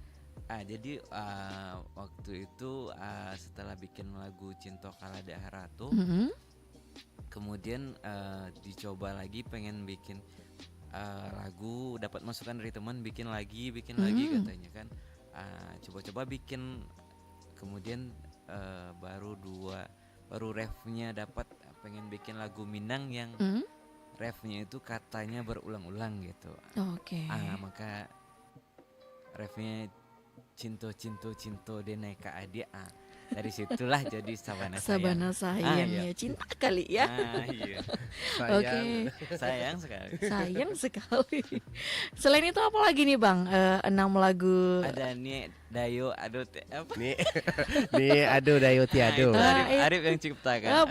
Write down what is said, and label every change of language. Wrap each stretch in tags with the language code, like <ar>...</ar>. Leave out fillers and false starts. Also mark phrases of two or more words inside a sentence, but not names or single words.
<id>Jadi waktu itu setelah bikin lagu Cinto Kalah Deharato, kemudian dicoba lagi pengen bikin lagu, dapat masukan dari teman, bikin lagi katanya kan. Coba-coba bikin, kemudian baru refnya dapat, pengen bikin lagu Minang yang refnya itu katanya berulang-ulang gitu. Maka refnya</id> <min>cinto denai ka adia.</min> <id>Dari situlah jadi Sabana sayang ya, cinta kali ya. Iya. Sayang sekali. Sayang sekali. Selain itu apa lagi nih Bang? 6 lagu. Ada nih Dayo Ado apa? Nih Ado Dayo Tiado. Arif yang ciptakan.</id>